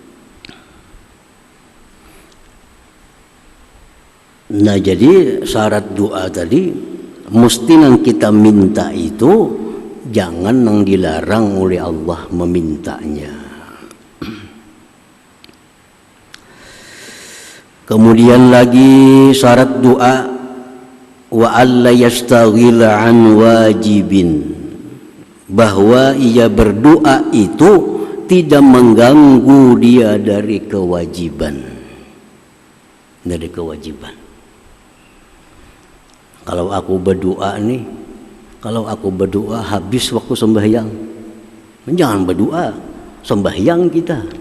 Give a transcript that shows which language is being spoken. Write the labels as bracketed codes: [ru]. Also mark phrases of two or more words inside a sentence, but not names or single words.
[bjn] Nah jadi syarat doa tadi mesti nang kita minta itu jangan nang dilarang oleh Allah memintanya. Kemudian lagi syarat doa [ar] وألا يشتغل عن واجب, [id] bahwa ia berdoa itu tidak mengganggu dia dari kewajiban. Dari kewajiban. [bjn] Kalau aku berdoa nih, kalau aku berdoa habis waktu sembahyang, jangan berdoa, sembahyang kita.